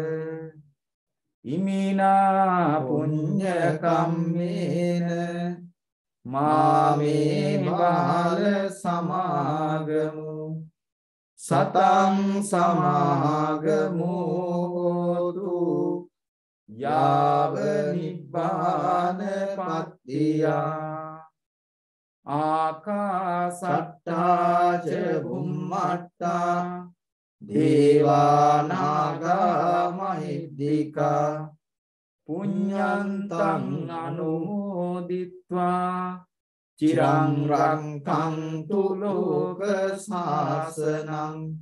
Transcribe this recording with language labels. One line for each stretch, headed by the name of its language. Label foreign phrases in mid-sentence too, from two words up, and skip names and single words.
Pali: ඉමිනා පුඤ්ඤ කම්මේන මාමේ බාල සමාගමු සතං සමාගමෝතු යාව නිබ්බාන පත්තියා ආකාසට්ටා ච බුම්මට්ටා දේවානාගා මහිද්దికා පුඤ්ඤන්තං අනුමෝදිත්වා චිරං රක්ඛන්තු ලෝක සාසනං